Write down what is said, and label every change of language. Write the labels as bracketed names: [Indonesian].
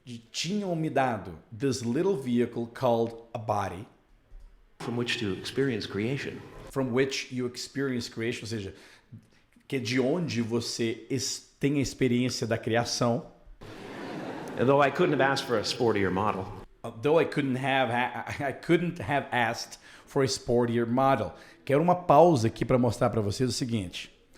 [Portuguese] Tinham me dado [English] this little vehicle called a body. From which to experience creation. From which you experience creation. [Portuguese] Ou seja, que é de onde você tem a experiência da criação. [English] Although I couldn't have asked for a sportier model. Though I couldn't have asked for a sportier model. [Portuguese] Quero uma pausa aqui para mostrar para vocês o seguinte.